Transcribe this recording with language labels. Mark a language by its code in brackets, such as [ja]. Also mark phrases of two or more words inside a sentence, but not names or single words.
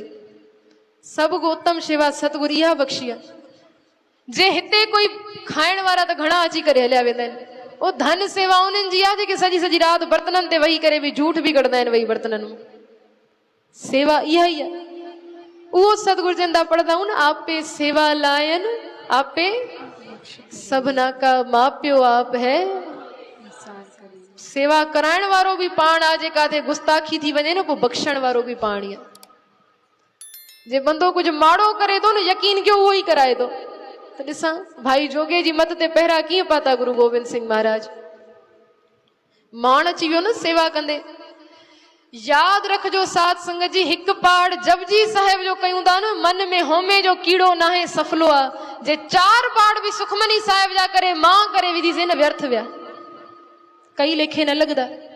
[sd] सभु को उत्तम सेवा सतगुरु इहा बख़्शी आहे। जे हिते कोई खाइण वारा त घणा अची करे हलिया वेंदा आहिनि, उहो धन सेवा उन्हनि जी आहे जेके सॼी सॼी राति बर्तननि ते वेही करे बि झूठ बि कढंदा आहिनि वेही बर्तननि में। सेवा इहा ई आहे। उहो सतगुरु चवंदा पढ़ंदा आहियूं न, [pa] ਆਪੇ ਸੇਵਾ ਲਾਇਨ ਆਪੇ ਸਬਨਾ ਕਾ ਮਾਪਿਓ ਆਪ ਹੈ। [sd] सेवा कराइण वारो बि पाण आहे। जे काथे गुस्ताखी थी वञे न, पोइ बख़्शण वारो बि पाण ई आहे। जे बंदो कुझु माड़ो करे थो न, यकीन कयो उहो ई कराए थो। त ॾिसां भाई जोगे जी मत ते पहिरा कीअं पाता गुरु गोबिंद सिंह महाराज। माण अची वियो न सेवा कंदे। यादि रखजो साध संगत जी, हिकु पाड़ जपजी साहिब जो कयूं था न, मन में होमे जो कीड़ो न आहे सफलो आहे। जे 4 पाड़ बि सुखमनी साहिब जा करे मां करे विधीसीं न, व्यर्थ विया, कई लेखे न लॻंदा।